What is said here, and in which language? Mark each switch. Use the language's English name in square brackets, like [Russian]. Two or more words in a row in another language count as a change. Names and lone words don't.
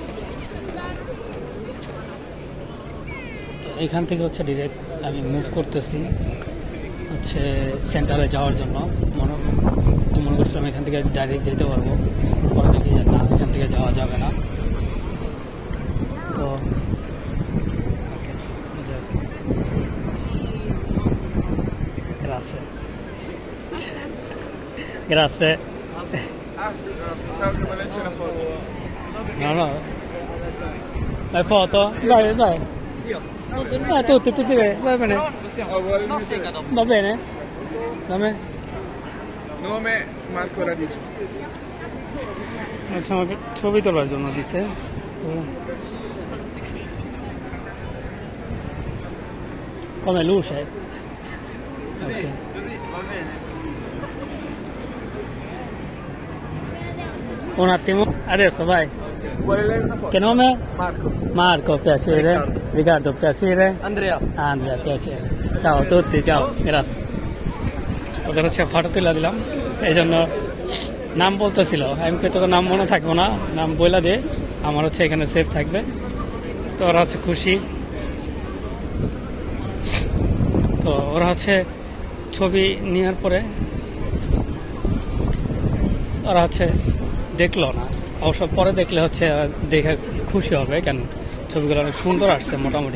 [Bangla] এখান থেকে হচ্ছে ডিরেক্ট আমি মুভ করতেছি হচ্ছে সেন্টারে যাওয়ার জন্য। মনে করছিলাম এখান থেকে ডাইরেক্ট যেতে পারবো, পরে দেখি না এখান থেকে যাওয়া যাবে না। [Italian] তো grazie grazie. Pensavo che volessi una foto. No, fai foto? Dai io tutti va bene, va bene, Nome Marco Radice. [Bangla] আচ্ছা, আমাকে ছবি তোলার জন্য দিছে। [Italian] Come luce. Ok. Un attimo, adesso vai. Vuole lei una foto? Che nome? Marco. Marco, piacere. Riccardo, piacere. Andrea. Andrea, piacere. Ciao a tutti, ciao, grazie. [Bangla] ওদের হচ্ছে ফটো তুলে দিলাম, এই জন্য নাম বলতেছিল। আমি তো নাম মনে থাকবো না, নাম বইলা দিয়ে আমার হচ্ছে এখানে সেভ থাকবে। তো ওরা হচ্ছে খুশি। তো ওরা হচ্ছে ছবি নেওয়ার পরে ওরা হচ্ছে দেখলো না, অবশ্য পরে দেখলে হচ্ছে দেখে খুশি হবে, কেন ছবিগুলো অনেক সুন্দর আসছে মোটামুটি।